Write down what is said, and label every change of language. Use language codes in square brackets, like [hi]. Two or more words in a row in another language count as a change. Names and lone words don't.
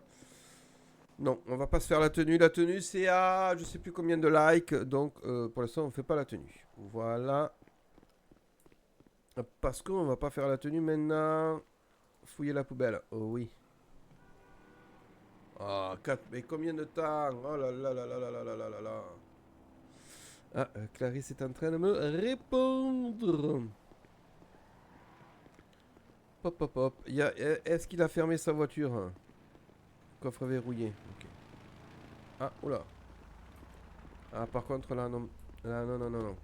[fr] Non, on va pas se faire la tenue. La tenue, c'est à je sais plus combien de likes. Donc, pour l'instant, on fait pas la tenue. Voilà. Parce qu'on va pas faire la tenue maintenant. Fouiller la poubelle. Oh oui. Ah, 4. Mais combien de temps? Oh là là là là là là là là là là. Ah, Clarisse est en train de me répondre. Pop, pop, pop. Est-ce qu'il a fermé sa voiture? Coffre verrouillé. Ok. Ah, oula. Ah, par contre, là, non. Là, non, non, non, non.